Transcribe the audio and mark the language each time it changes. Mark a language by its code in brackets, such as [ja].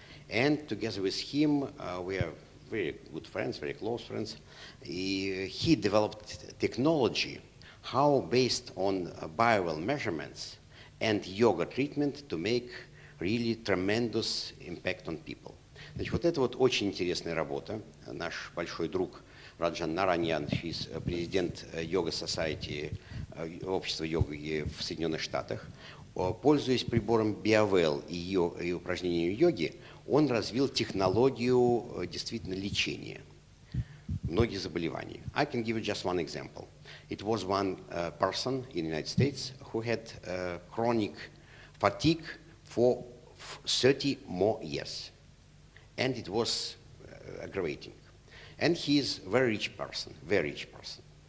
[en] And together with him, we are very good friends, very close friends. He developed technology, how based on Bowell measurements and yoga treatment to make really tremendous impact on people. [ru] Значит, вот это вот очень интересная работа. Наш большой друг Раджан Нараньян, президент Yoga Society, общества йоги в Соединенных Штатах, пользуясь прибором Bowell и упражнениями йоги, он развил технологию действительно лечения многих заболеваний. [en] I can give you just one example. It was one person in the United States who had chronic fatigue for 30 more years. And it was aggravating. And he is a very rich person, very rich person.